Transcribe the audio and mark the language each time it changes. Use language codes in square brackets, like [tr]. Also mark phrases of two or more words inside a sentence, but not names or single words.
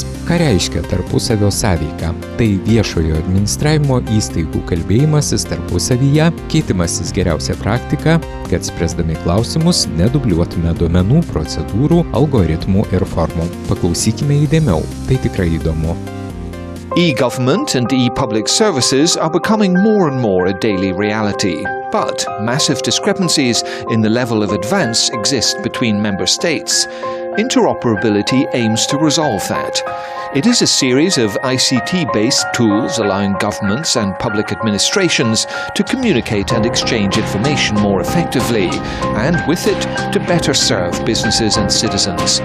[lt] Ką reiškia tarpusavio sąveika? Tai viešojo administravimo įstaigų kalbėjimasis tarpusavyje, keitimasis geriausia praktika, kad spręsdami klausimus nedubliuotume duomenų, procedūrų, algoritmų ir formų. Paklausykime įdėmiau, tai tikrai įdomu. [en] E-government and e-public services are becoming more and more a daily reality. But massive discrepancies in the level of advance exist between member states. Interoperability aims to resolve that. It is a series of ICT-based tools allowing governments and public administrations to communicate and exchange information more effectively, and with it, to better serve businesses and citizens.